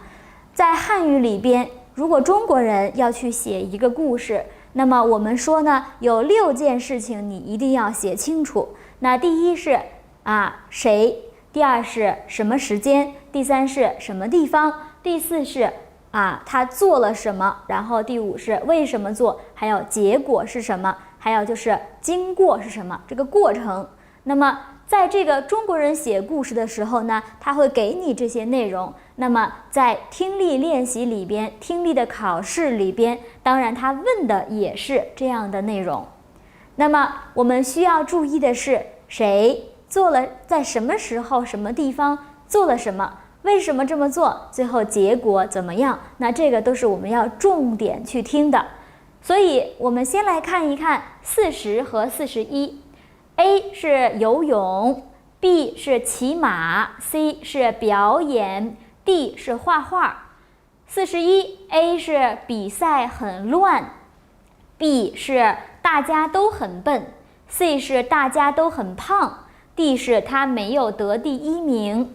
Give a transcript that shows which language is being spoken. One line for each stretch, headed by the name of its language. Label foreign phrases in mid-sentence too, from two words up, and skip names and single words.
Chinese: 在漢語裡邊，如果中國人要去寫一個故事，那麼我們說呢，有6件事情你一定要寫清楚。那第一是誰，第二是什麼時間，第三是什麼地方，第四是他做了什麼，然後第5是為什麼做，還有結果是什麼，還有就是經過是什麼，這個過程。那麼在這個中國人寫故事的時候呢，他會給你這些內容。那麼在聽力練習裡邊，聽力的考試裡邊，當然他問的也是這樣的內容。那麼我們需要注意的是，誰做了，在什麼時候、什麼地方做了什麼，為什麼這麼做，最後結果怎麼樣，那這個都是我們要重點去聽的。所以我們先來看一看40和41。A 是游泳， B 是騎馬， C 是表演， D 是畫畫。41，A 是比賽很亂， B 是大家都很笨， C 是大家都很胖， D 是他沒有得第1名。